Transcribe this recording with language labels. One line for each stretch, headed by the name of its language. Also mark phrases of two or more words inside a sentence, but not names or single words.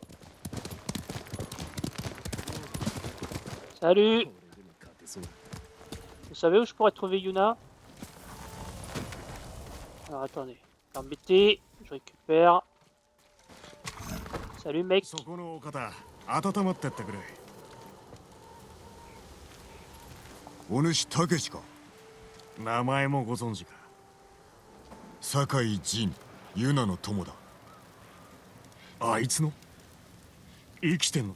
French: Salut. Vous savez où je pourrais trouver Yuna? Alors attendez, permettez, je récupère. Salut mec.
Japanese: そこのお方温まってってくれ。お主たけしか。名前もご存知か。酒井仁、ユナの友だ。あいつの生きてんのか。